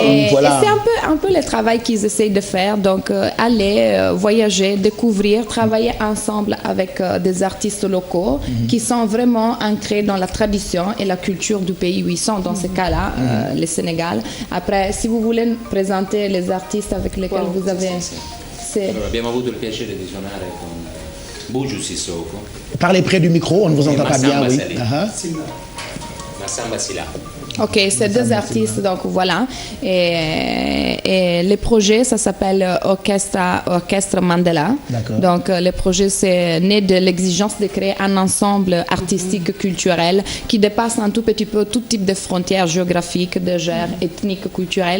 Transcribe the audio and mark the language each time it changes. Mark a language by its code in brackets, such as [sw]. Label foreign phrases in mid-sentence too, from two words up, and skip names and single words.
[fr] Et c'est un peu le travail qu'ils essayent de faire. Donc, aller voyager, découvrir, travailler ensemble avec des artistes locaux qui sont vraiment ancrés dans la tradition et la culture du pays où ils sont. Dans ce cas-là, le Sénégal. Après, si vous voulez présenter les artistes avec lesquels vous avez... [it] Abbiamo avuto il piacere di suonare con Buju Sissoko. [fr] Parlez près du micro, on ne vous entend pas bien. Oui. Massamba Sila. Ok, c'est deux artistes, donc voilà. Et le projet, ça s'appelle Orchestre Mandela. D'accord. Donc le projet, c'est né de l'exigence de créer un ensemble artistique, culturel, qui dépasse un tout petit peu tout type de frontières géographiques, de genre ethniques, culturelles.